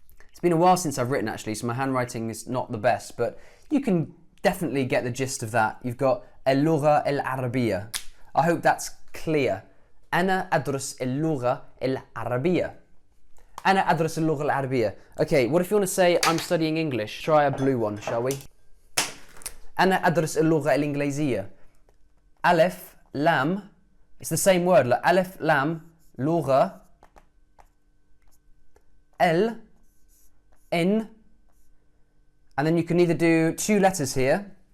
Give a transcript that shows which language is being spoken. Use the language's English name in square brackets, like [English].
[English] It's been a while since I've written actually, so my handwriting is not the best, but you can definitely get the gist of that. You've got [Arabic] اللغة العربية. [English] I hope that's clear. [Arabic] أنا أدرس اللغة العربية. أنا أدرس اللغة العربية. [English] Okay, what if you want to say I'm studying English? Try a blue one, shall we? [Arabic] أنا أدرس اللغة الإنجليزية. ألف لام. [English] It's the same word. Like [Arabic] ألف لام لغة ال [English] in, and then you can either do 2 letters here.